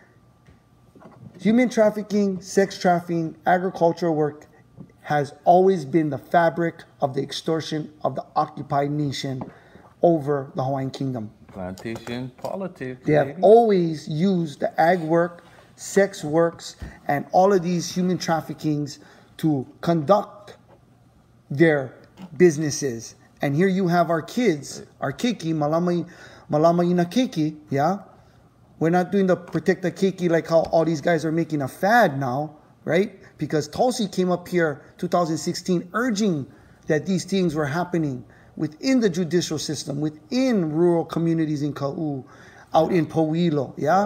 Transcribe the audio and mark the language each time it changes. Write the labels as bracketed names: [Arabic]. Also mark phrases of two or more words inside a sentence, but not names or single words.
[English] Human trafficking, sex trafficking, agricultural work has always been the fabric of the extortion of the occupied nation over the Hawaiian Kingdom. Plantation politics. They have always used the ag work, sex works, and all of these human traffickings to conduct their businesses. And here you have our kids, our keiki, [Hawaiian] malama ina keiki, [English] yeah? We're not doing the protect the keiki like how all these guys are making a fad now, right? Because Tulsi came up here 2016 urging that these things were happening within the judicial system, within rural communities in Ka'u, out in Pauilo, yeah?